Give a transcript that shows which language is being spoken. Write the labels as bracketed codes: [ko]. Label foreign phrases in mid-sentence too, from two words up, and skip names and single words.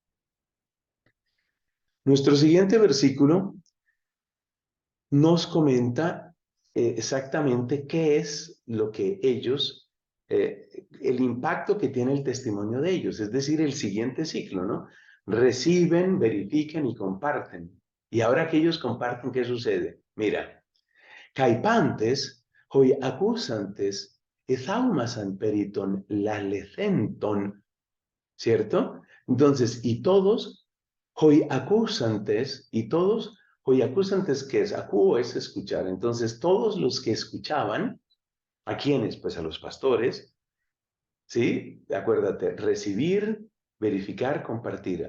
[es] Nuestro siguiente versículo nos comenta exactamente qué es lo que ellos, el impacto que tiene el testimonio de ellos, es decir, el siguiente ciclo, ¿no? Reciben, verifican y comparten. Y ahora que ellos comparten, ¿qué sucede? Mira, [el] καὶ πάντες, οἱ ἀκούσαντες, ἐθαύμασαν περὶ τῶν λαληθέντων, [es] ¿cierto? Entonces, y todos, [el] οἱ ἀκούσαντες, [es] y todos, [el] οἱ ἀκούσαντες, [es] ¿qué es? Acuo es escuchar. Entonces, todos los que escuchaban, ¿a quiénes? Pues a los pastores, ¿sí? Acuérdate, recibir, verificar, compartir.